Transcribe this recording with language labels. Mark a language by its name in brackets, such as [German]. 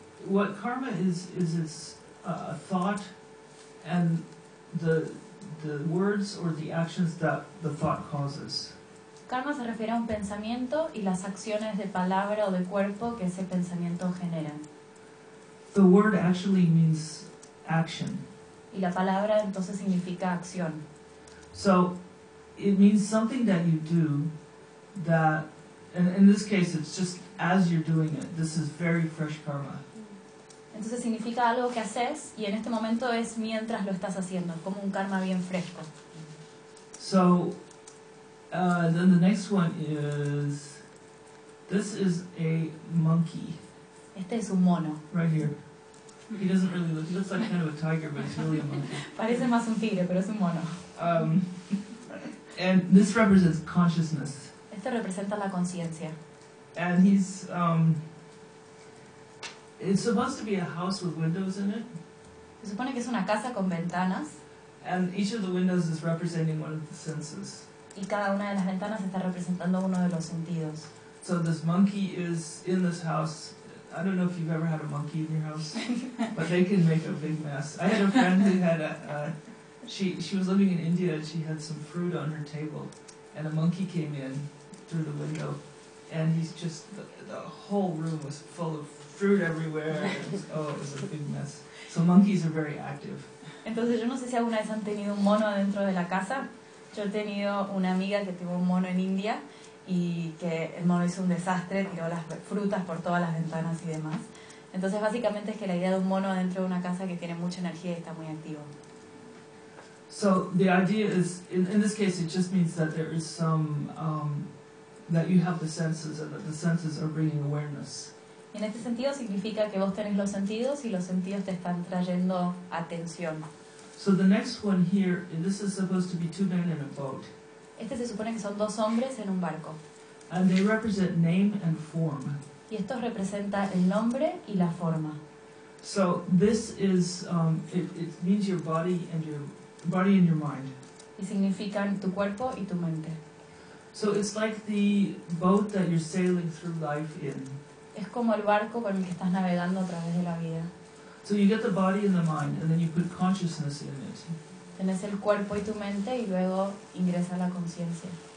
[English] What karma is it's a thought, and the words or the actions that the thought causes. [Spanish] Karma se refiere a un pensamiento y las acciones de palabra o de cuerpo que ese pensamiento genera. [English] The word actually means action. [Spanish] Y la palabra entonces significa acción. [English] So it means something that you do that, and in this case it's just as you're doing it. This is very fresh karma. [Spanish] Entonces significa algo que haces y en este momento es mientras lo estás haciendo, como un karma bien fresco. [English] So then the next one is, this is a monkey. [Spanish] Este es un mono. [English] Right here. He doesn't really look, he looks like kind of a tiger, but he's really a monkey. [Spanish] Parece más un tigre, pero es un mono. [English] And this represents consciousness. [Spanish] Este representa la conciencia. [English] And he's, it's supposed to be a house with windows in it. [Spanish] Se supone que es una casa con ventanas. [English] And each of the windows is representing one of the senses. [Spanish] Y cada una de las ventanas está representando uno de los sentidos. [English] So this monkey is in this house. I don't know if you've ever had a monkey in your house, but they can make a big mess. I had a friend who had a, she was living in India and she had some fruit on her table and a monkey came in through the window and he's just, the whole room was full of fruit everywhere. It was a big mess. So monkeys are very active. [Spanish] Entonces yo no sé si alguna vez han tenido un mono dentro de la casa. Yo he tenido una amiga que tuvo un mono en India y que el mono hizo un desastre, tiró las frutas por todas las ventanas y demás. Entonces básicamente es que la idea de un mono dentro de una casa que tiene mucha energía y está muy activo. [English] So the idea is, in this case it just means that there is some, that you have the senses and that the senses are bringing awareness. [Spanish] Y en este sentido significa que vos tenés los sentidos y los sentidos te están trayendo atención. [English] So the next one here, this is supposed to be two men in a boat. [Spanish] Este se supone que son dos hombres en un barco. [English] And they represent name and form. [Spanish] Y esto representa el nombre y la forma. [English] So this is, it means your body and your body and your mind. [Spanish] Y significan tu cuerpo y tu mente. [English] So it's like the boat that you're sailing through life in. [Spanish] Es como el barco con el que estás navegando a través de la vida. [English] So you get the body and the mind, and then you put consciousness in it. [Spanish] Tienes el cuerpo y tu mente y luego ingresa la conciencia.